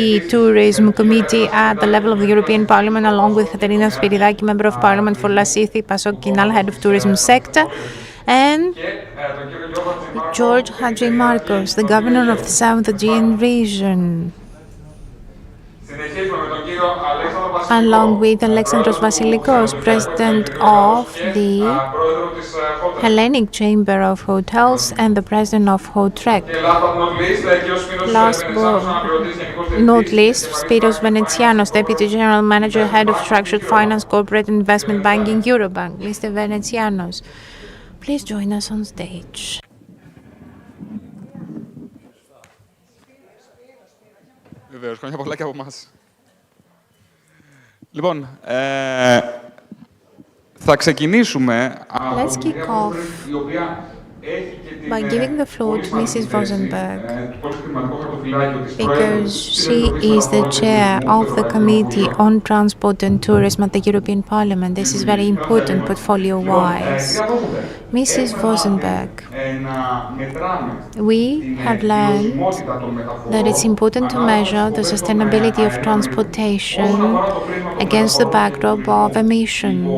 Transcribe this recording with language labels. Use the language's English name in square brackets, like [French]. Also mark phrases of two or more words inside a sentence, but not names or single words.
[English] Tourism Committee at the level of the European Parliament, along with Katerina Spiridaki, Member of Parliament for Lasithi Pasokinal, Head of Tourism Sector, and George Hadjimarkos, the Governor of the South Aegean region, along with Alexandros Vasilikos, President of the Hellenic Chamber of Hotels and the President of Hotrec. Last but not least, Spiros Venetsianos, Deputy General Manager, Head of Structured Finance, Corporate Investment Banking, Eurobank. Mr. Venetsianos, please join us on stage. [Greek] Βεβαίως, χρόνια πολλά και από εμάς. Λοιπόν, θα ξεκινήσουμε από την η οποία [English] by giving the floor to Mrs. Vosenberg, because she is the chair of the Committee on Transport and Tourism at the European Parliament. This is very important portfolio-wise. Mrs. Vosenberg, we have learned that it's important to measure the sustainability of transportation against the backdrop of emissions.